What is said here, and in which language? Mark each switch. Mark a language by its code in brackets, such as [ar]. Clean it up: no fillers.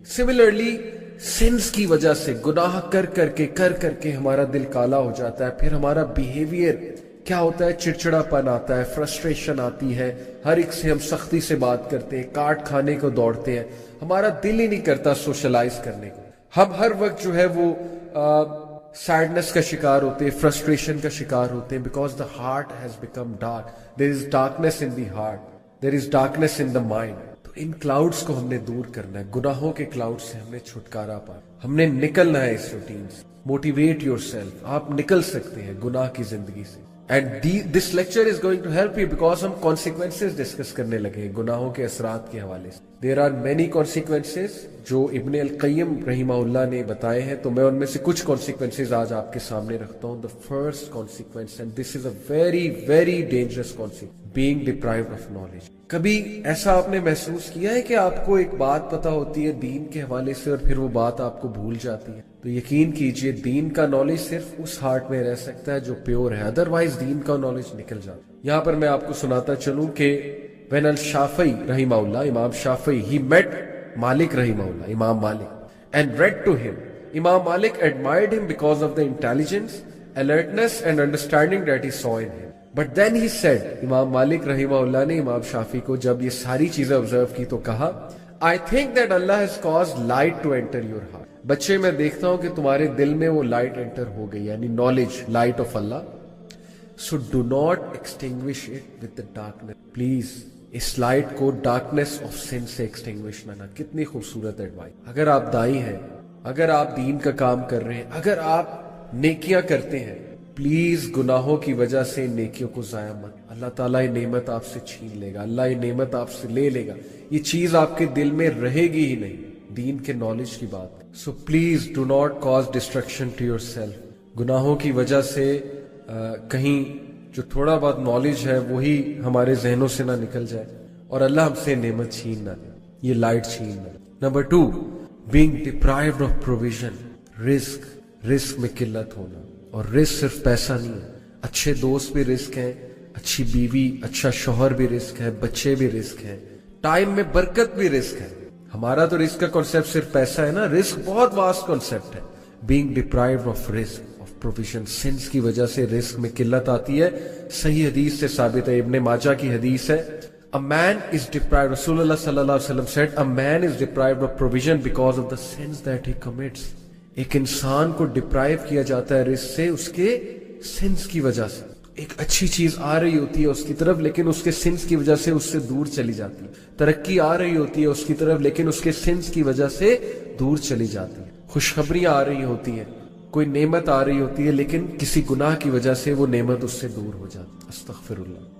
[ur] Similarly since کی وجہ سے, گناہ کر کر کے ہمارا دل کالا ہو جاتا ہے, پھر ہمارا بیہیویئر کیا ہوتا ہے؟ چڑچڑا پن آتا ہے, فرسٹریشن آتی ہے, ہر ایک سے ہم سختی سے بات کرتے ہیں, کاٹ کھانے کو دوڑتے ہیں, ہمارا دل ہی نہیں کرتا سوشلائز کرنے کو. ہم ہر وقت جو ہے وہ سیڈنس کا شکار ہوتے ہیں, فرسٹریشن کا شکار ہوتے ہیں, [en] Because the heart has become dark. There is darkness in the heart, there is darkness in the mind. [ur] تو ان کلاؤڈس کو ہم نے دور کرنا ہے, گناہوں کے کلاؤڈ سے ہم نے چھٹکارا پا, ہم نے نکلنا ہے اس روٹین سے. [en] motivate yourself, [ur] آپ نکل سکتے ہیں گناہ کی زندگی سے. [en] and this lecture is going to help you, because [ur] ہم کانسیکوینسز ڈسکس کرنے لگے ہیں گناہوں کے اثرات کے حوالے سے. [en] there are many consequences [ur] جو ابن القیم رحمہ اللہ نے بتائے ہیں, تو میں ان میں سے کچھ کانسیکوینسز آج آپ کے سامنے رکھتا ہوں. [en] The first consequence, and this is a very very dangerous consequence, being deprived of knowledge. [ur] کبھی ایسا آپ نے محسوس کیا ہے کہ آپ کو ایک بات پتا ہوتی ہے دین کے حوالے سے اور پھر وہ بات آپ کو بھول جاتی ہے؟ تو یقین کیجئے دین کا نالج صرف اس ہارٹ میں رہ سکتا ہے جو پیور ہے, ادروائز دین کا نالج نکل جاتا ہے. یہاں پر میں آپ کو سناتا چلوں کہ [en] when [ur] الشافعی رحمہ اللہ, امام شافعی, [en] he met [ur] مالک رحمہ اللہ, امام مالک, [en] and read to him. Imam Malik admired him because of the intelligence, alertness and understanding that he saw in him. But then he said, [ur] امام مالک رحمہ اللہ نے امام شافعی کو جب یہ ساری چیزیں آبزرو کی تو کہا, [en] I think that Allah has caused light to enter your heart. [ur] بچے میں دیکھتا ہوں کہ تمہارے دل میں وہ لائٹ انٹر ہو گئی, یعنی knowledge, light of Allah. [en] So do not extinguish it with the darkness. [ur] Please, اس light کو [en] darkness of sin [ur] سے ایکسٹنگوش نہ. کتنی خوبصورت ایڈوائس. اگر آپ دائی ہیں, اگر آپ دین کا کام کر رہے ہیں, اگر آپ نیکیاں کرتے ہیں, پلیز گناہوں کی وجہ سے نیکیوں کو ضائع مت. اللہ تعالیٰ یہ نعمت آپ سے چھین لے گا, اللہ یہ نعمت آپ سے لے لے گا, یہ چیز آپ کے دل میں رہے گی ہی نہیں. دین کے نالج کی بات. [en] So please do not cause destruction to yourself. [ur] گناہوں کی وجہ سے کہیں جو تھوڑا بہت نالج ہے وہی ہمارے ذہنوں سے نہ نکل جائے اور اللہ ہم سے نعمت چھین نہ لے, یہ لائٹ چھین نہ لے. [en] Number 2, being deprived of provision. [ur] رزق میں قلت ہونا. اور رزق صرف پیسہ نہیں ہے, اچھے دوست بھی رزق ہیں, اچھی بیوی, اچھا شوہر بھی رزق ہے, بچے بھی رزق ہیں, ٹائم میں برکت بھی رزق ہے. ہمارا تو رزق کا کانسیپٹ صرف پیسہ ہے نا, رزق بہت واسٹ کانسیپٹ ہے. [en] being deprived of [ur] رزق, پروویژن, سنس کی وجہ سے رزق میں قلت آتی ہے. صحیح حدیث سے ثابت ہے, ابن ماجہ کی حدیث ہے, [en] a man is deprived, رسول اللہ صلی اللہ علیہ وسلم said, a man is deprived of provision because of the sins that he commits. [ur] ایک انسان کو ڈپرائیو کیا جاتا ہے رزق سے اس کے سنس کی وجہ سے. ایک اچھی چیز آ رہی ہوتی ہے اس کی طرف, لیکن اس کے سنس کی وجہ سے اس سے دور چلی جاتی ہے. ترقی آ رہی ہوتی ہے اس کی طرف, لیکن اس کے سنس کی وجہ سے دور چلی جاتی ہے. خوشخبریاں آ رہی ہوتی ہیں, کوئی نعمت آ رہی ہوتی ہے, لیکن کسی گناہ کی وجہ سے وہ نعمت اس سے دور ہو جاتی. استغفر اللہ.